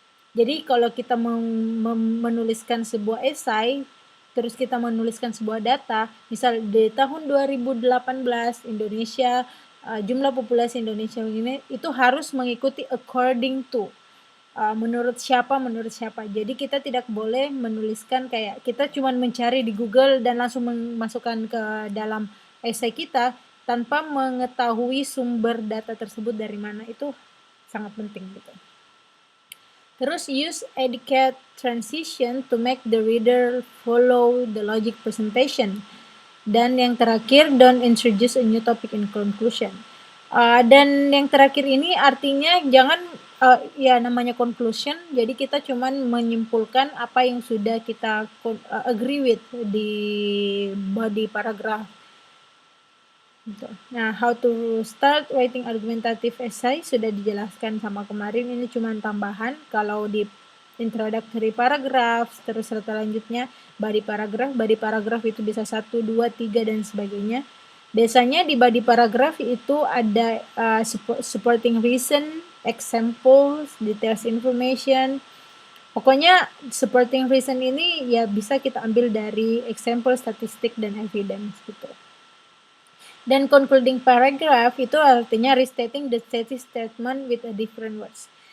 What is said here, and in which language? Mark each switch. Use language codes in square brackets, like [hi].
[id] Jadi kalau kita menuliskan sebuah esai, terus kita menuliskan sebuah data, misal di tahun 2018 Indonesia, jumlah populasi Indonesia ini itu harus mengikuti [en] according to, [id] menurut siapa. Jadi kita tidak boleh menuliskan kayak kita cuma mencari di Google dan langsung memasukkan ke dalam esai kita tanpa mengetahui sumber data tersebut dari mana. Itu sangat penting gitu. [en] Terus use educate transition to make the reader follow the logic presentation. [id] Dan yang terakhir, [en] don't introduce a new topic in conclusion. [id] Dan yang terakhir ini artinya jangan namanya conclusion, jadi kita cuman menyimpulkan apa yang sudah kita [en] agree with [id] di body paragraph. Nah, [en] how to start writing argumentative essay [id] sudah dijelaskan sama kemarin, ini cuma tambahan. Kalau di introductory paragraph, terus selanjutnya body paragraph itu bisa 1, 2, 3 dan sebagainya. Biasanya di body paragraph itu ada supporting reason, examples, details information. Pokoknya supporting reason ini ya bisa kita ambil dari example, statistik, dan evidence gitu. [en] Dan concluding paragraph [id] itu artinya [en] restating the thesis statement with a different words.